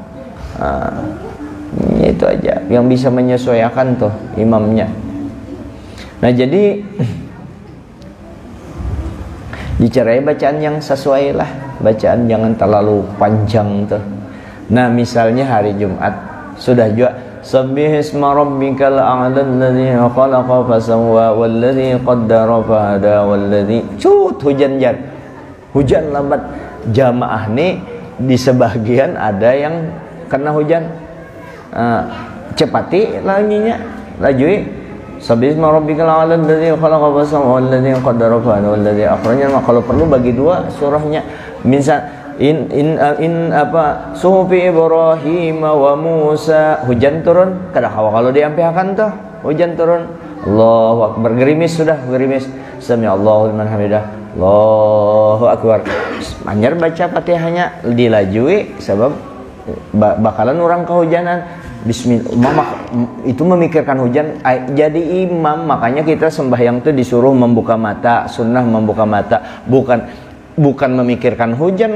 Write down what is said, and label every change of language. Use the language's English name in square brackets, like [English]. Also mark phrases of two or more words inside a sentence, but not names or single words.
[Banjar] Itu aja yang bisa menyesuaikan tuh imamnya. Nah jadi dicerai bacaan yang sesuai lah, bacaan jangan terlalu panjang tuh. Nah misalnya hari Jumat sudah juga [Arabic] سبح اسم ربك الأعلى الذي خلق فسوى والذي قدر فهدى والذي [Banjar] hujan jar. Hujan lambat, jamaah nih di sebagian ada yang kena hujan. Cepati laginya, lajui [Arabic] سبح اسم ربك الأعلى الذي خلق فسوى والذي قدر فهدى والذي أخرج. [Banjar] Kalau perlu bagi dua surahnya. Misal in apa [Arabic] صحف إبراهيم وموسى, [Banjar] hujan turun kada hawa kalau diampihakan tuh hujan turun. [Arabic] الله أكبر, [Banjar] gerimis sudah gerimis, [Arabic] سمع الله لمن حمده، الله أكبر, [Banjar] anyar baca Fatihahnya dilajui sebab bakalan orang kehujanan. Bismillah, itu memikirkan hujan jadi imam. Makanya kita sembahyang tuh disuruh membuka mata, sunnah membuka mata, bukan memikirkan hujan.